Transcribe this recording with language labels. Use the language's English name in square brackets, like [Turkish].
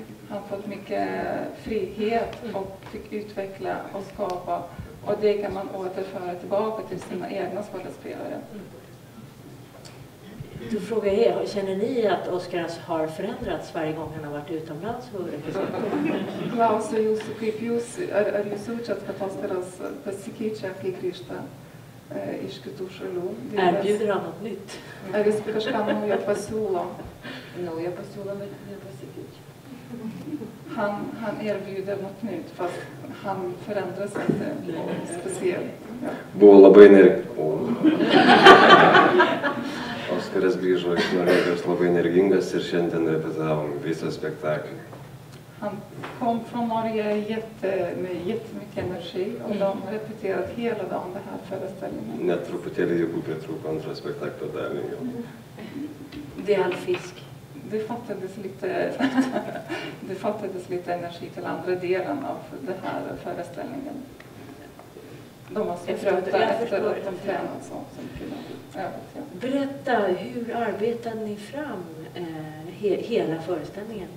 [Swedish] Han har fått mycket frihet och fick utveckla och skapa. Och det kan man återföra tillbaka till sina egna skådespelare. Du frågar er, känner ni att Oskar har förändrats varje gång han har varit utomlands och representerat? [Lithuanian] Klaus kaip jūs, ar jūs jaučiat, kad Oskaras pasikeičia, kai grįžta iš kitų šalių? [Swedish] Erbjuder han något nytt? [Lithuanian] Ar jis kažką naujo pasiūlo? Naujo pasiūlo, bet nepasikeičia. [Swedish] Han erbjuder något nytt, fast han förändras inte speciellt. Ja. [Lithuanian] Buvo labai Oskaras grįžo iš Norvegijos labai energingas ir šiandien repetavom visą spektaklį. [Swedish] Han kom från Norge med jättemycket energi och de har repeterat hela dagen det här föreställningen. [Lithuanian] Net truputėlį jėgų pritrūko antrą spektaklio dalį jau. [Swedish] Det är all fisk. Det fattades lite energi till andra delen av den här föreställningen. De var så trötta efter att de tränat så mycket. Berätta, hur arbetar ni fram hela föreställningen?